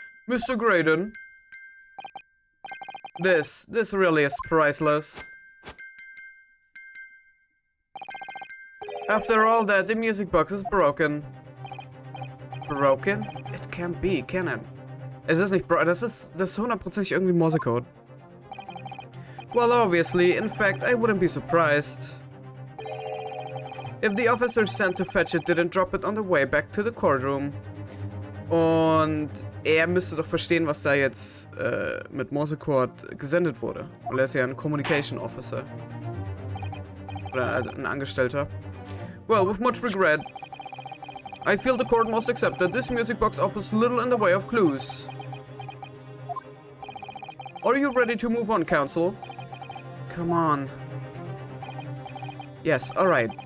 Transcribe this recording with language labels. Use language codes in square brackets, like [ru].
[en] Mr. Graydon? This really is priceless. After all that, the music box is broken. Broken? It can't be, can it? [de] Es ist nicht broken, das ist hundertprozentig irgendwie Morsecode. [en] Well, obviously, in fact, I wouldn't be surprised if the officer sent to fetch it didn't drop it on the way back to the courtroom. [de] Und er müsste doch verstehen, was da jetzt mit Morsecode gesendet wurde. Weil er ist ja ein Communication Officer. Oder also ein Angestellter. [en] Well, with much regret, I feel the court must accept that this music box offers little in the way of clues. Are you ready to move on, counsel? Come on. Yes, alright.